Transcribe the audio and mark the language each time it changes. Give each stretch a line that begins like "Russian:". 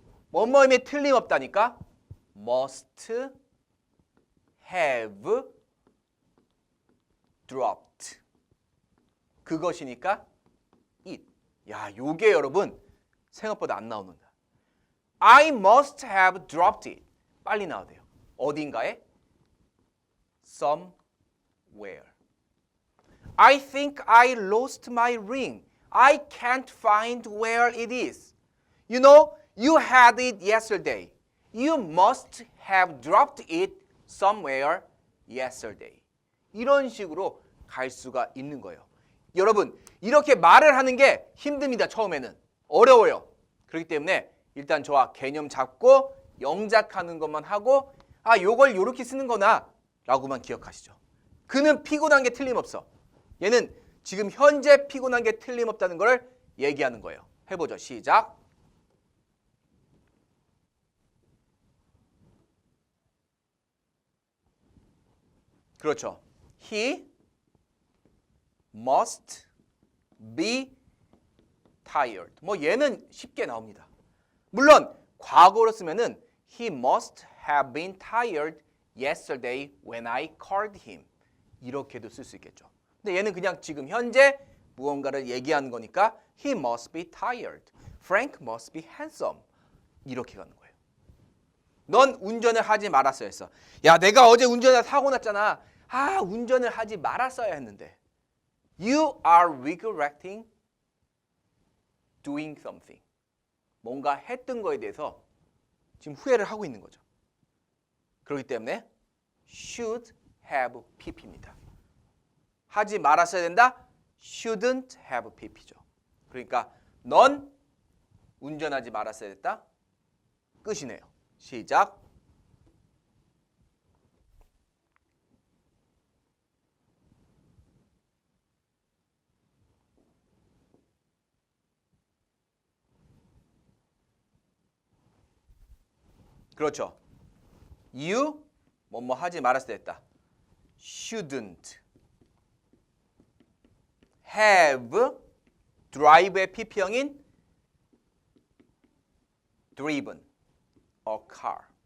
English: 뭐뭐임에 틀림없다니까 must have dropped.
Korean: 그것이니까 it. 야, 요게 여러분 생각보다 안 나오는다.
English: I must have dropped it. 빨리 나와야 돼요.
Korean: 어딘가에 somewhere.
English: I think I lost my ring. I can't find where it is. You know, you had it yesterday. You must have dropped it somewhere yesterday.
Korean: 이런 식으로 갈 수가 있는 거예요. 여러분, 이렇게 말을 하는 게 힘듭니다. 처음에는. 어려워요. 그렇기 때문에 일단 저와 개념 잡고 영작하는 것만 하고 요걸 요렇게 쓰는 거나 라고만 기억하시죠. 그는 피곤한 게 틀림없어. 얘는 지금 현재 피곤한 게 틀림없다는 걸 얘기하는 거예요. 해보죠. 시작.
English: 그렇죠. He must be tired.
Korean: 뭐 얘는 쉽게 나옵니다.
English: 물론 과거로 쓰면은 He must have been tired yesterday when I called him.
Korean: 이렇게도 쓸 수 있겠죠. 근데 얘는 그냥 지금 현재 무언가를 얘기하는 거니까 He must be tired.
English: Frank must be handsome. 이렇게 가는 거예요.
Korean: 넌 운전을 하지 말았어야 했어. 야, 내가 어제 운전하다 사고 났잖아. 운전을 하지 말았어야 했는데.
English: You are regretting doing something.
Korean: 뭔가 했던 거에 대해서 지금 후회를 하고 있는 거죠. 그렇기 때문에 should have pp입니다. 하지 말았어야 된다. shouldn't have pp죠. 그러니까 넌 운전하지 말았어야 됐다. 끝이네요. 시작. 그렇죠. You 뭐뭐 하지 말았어야 됐다.
English: shouldn't have drive의 pp형인 driven a car.